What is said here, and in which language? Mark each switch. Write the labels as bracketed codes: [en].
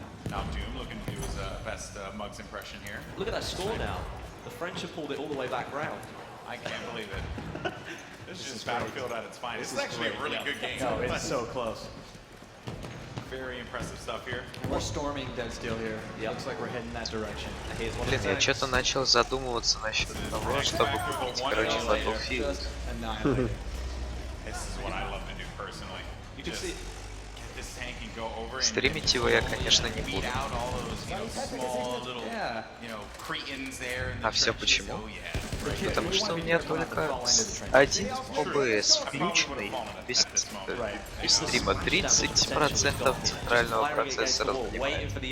[en] Now Doom looking to do his best Muggs impression here. Look at that score now. The French have pulled it all the way back round. I can't believe it. This is just Battlefield at its finest. This is actually a really good game. No, it's so close. Very impressive stuff here. We're storming Dead Steel here. Looks like we're heading that direction. [ru] Блин, я что-то начал задумываться насчет того, чтобы купить, короче, Battlefield. [en] This is what I love to do personally. You can see get this tank and go over [ru] Стримить его я, конечно, не буду. [en] out all those, small little, cretins there. [ru] А все почему? Потому что у меня только один OBS включенный без стрима. 30% центрального процессора занимает.